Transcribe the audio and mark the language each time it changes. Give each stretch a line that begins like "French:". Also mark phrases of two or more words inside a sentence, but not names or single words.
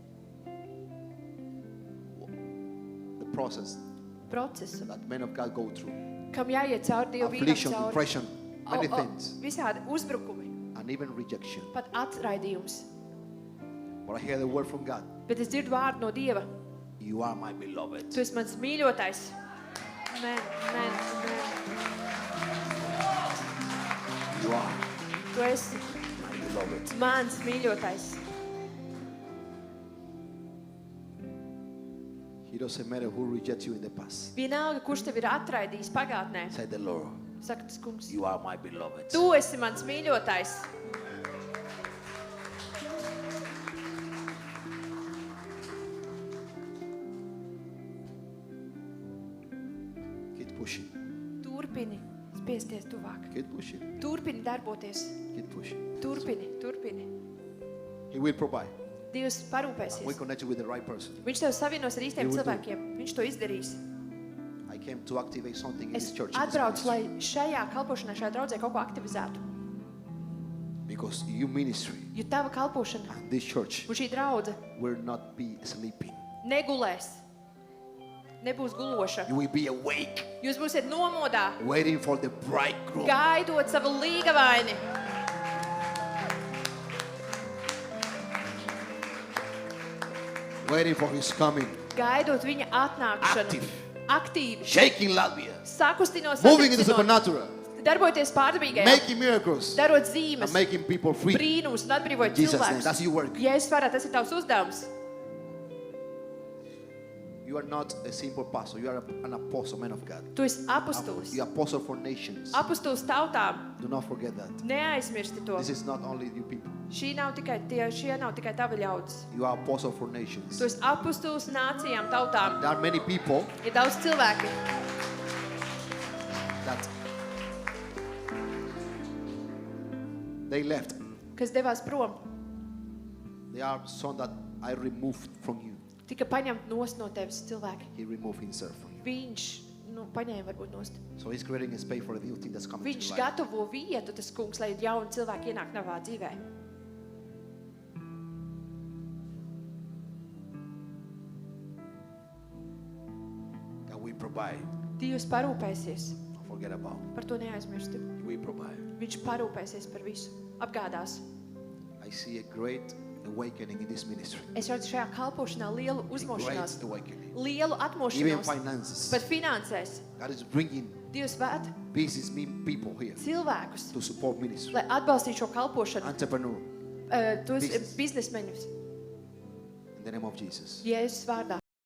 English: the process
Latvian: procesu,
English: that men of God go through.
Latvian: kam jāiet cauri Dievu vīram
English: Affliction,
Latvian: cauri.
English: depression, many things.
Latvian: Visādi uzbrukumi,
English: And even rejection.
Latvian: pat atraidījums.
English: But I hear the word from God.
Latvian: Bet es dzirdu vārdu no Dieva.
English: You are my beloved.
Latvian: Tu esi mans mīļotais.
English: Amen, amen, amen. You are
Latvian: Tu esi
English: my beloved.
Latvian: mans mīļotais.
English: It doesn't matter who rejects you in the past.
Latvian: Vienalga, kurš tevi ir atraidījis pagātnē,
English: Said the Lord.
Latvian: saka tas kungs.
English: You are my beloved.
Latvian: Tu esi mans mīļotais.
English: Keep pushing.
Latvian: Turpini spiesties tuvāk.
English: Keep pushing.
Latvian: Turpini darboties.
English: Keep pushing.
Latvian: Turpini.
English: He will provide.
Latvian: Dievs
English: We
Latvian: parūpēsies.
English: connect you with the right person.
Latvian: Viņš tev savienos ar īstiem
English: He will do.
Latvian: cilvēkiem. Viņš to izdarīs.
English: I came to activate something in
Latvian: Es
English: this church. in this
Latvian: atbraucu,
English: ministry.
Latvian: lai šajā kalpošanā, šajā draudzē kaut ko aktivizētu.
English: Because your ministry
Latvian: Jo tava kalpošana
English: and this church
Latvian: un šī draudze
English: will not be sleeping.
Latvian: negulēs. Nebūs guloša.
English: You will be awake,
Latvian: Jūs būsiet nomodā,
English: waiting for the bridegroom.
Latvian: gaidot savu līgavaini.
English: Waiting for his coming.
Latvian: gaidot viņa atnākšanu,
English: Active.
Latvian: aktīvi,
English: Shaking Latvia.
Latvian: sakustinot,
English: Moving in the
Latvian: satricinot,
English: supernatural.
Latvian: darbojoties pārdabīgajā,
English: Making miracles.
Latvian: darot zīmes,
English: And making people free.
Latvian: brīnums un atbrīvot
English: Jesus' name.
Latvian: cilvēkus.
English: That's your work.
Latvian: Jēzus vārdā, tas ir tavs uzdevums.
English: You are not a simple pastor. You are an apostle, man of God.
Latvian: Tu esi apustulis.
English: You are apostle for nations.
Latvian: Apustulis tautām.
English: Do not forget that.
Latvian: Neaizmirsti to.
English: This is not only you people.
Latvian: Šie nav tikai tavi ļaudis.
English: You are apostle for nations.
Latvian: Tu esi apustulis nācijām, tautām.
English: There are many people
Latvian: Ir daudz cilvēki,
English: that they left.
Latvian: kas devās prom.
English: There are some that I removed from you.
Latvian: Tika paņemt nost no tevis cilvēki.
English: He removed himself from you.
Latvian: Viņš, paņēma varbūt nost.
English: So he's creating a space for a new thing that's coming to
Latvian: Viņš
English: your life.
Latvian: gatavo vietu, tas kungs, lai jauni cilvēki ienāk tavā dzīvē.
English: That we provide.
Latvian: Dievs parūpēsies.
English: Don't forget about.
Latvian: Par to neaizmirsti.
English: We provide.
Latvian: Viņš parūpēsies par visu. Apgādās.
English: I see a great awakening in this ministry.
Latvian: Es redzu šajā kalpošanā lielu
English: A
Latvian: uzmošanās.
English: great awakening.
Latvian: Lielu
English: Even
Latvian: atmošanos.
English: finances.
Latvian: Par finansēs.
English: God is bringing
Latvian: Dievs vēd
English: business people here
Latvian: cilvēkus,
English: to support ministry.
Latvian: lai atbalstītu šo kalpošanu.
English: Entrepreneur.
Latvian: Tos
English: Business.
Latvian: biznesmeņus.
English: In the name of Jesus.
Latvian: Jēzus vārdā.